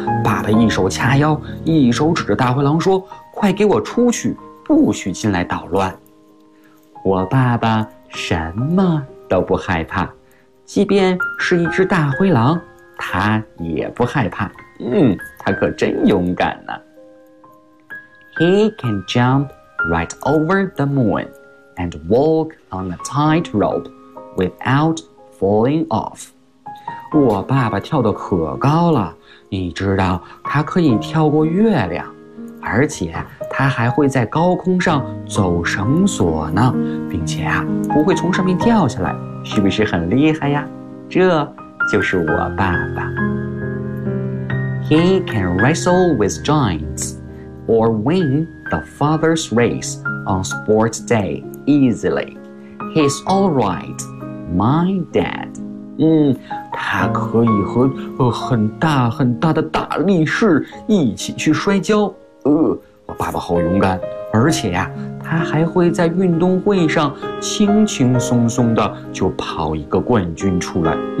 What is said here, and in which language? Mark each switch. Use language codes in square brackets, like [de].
[zh] 爸爸一手掐腰，一手指着大灰狼说：快给我出去，不许进来捣乱。我爸爸什么都不害怕，即便是一只大灰狼，他也不害怕。他可真勇敢呢。 [en] He can jump right over the moon and walk on a tight rope without falling off. [zh] 我爸爸跳得可高了，你知道他可以跳过月亮。而且他还会在高空上走绳索呢，并且啊，不会从上面掉下来，是不是很厉害呀？这就是我爸爸。 [en] He can wrestle with giants or win the father's race on sports day easily. He's all right, my dad. [zh] 他可以和很大很大的大力士一起去摔跤。我爸爸好勇敢，而且呀，他还会在运动会上轻轻松松的就跑一个冠军出来。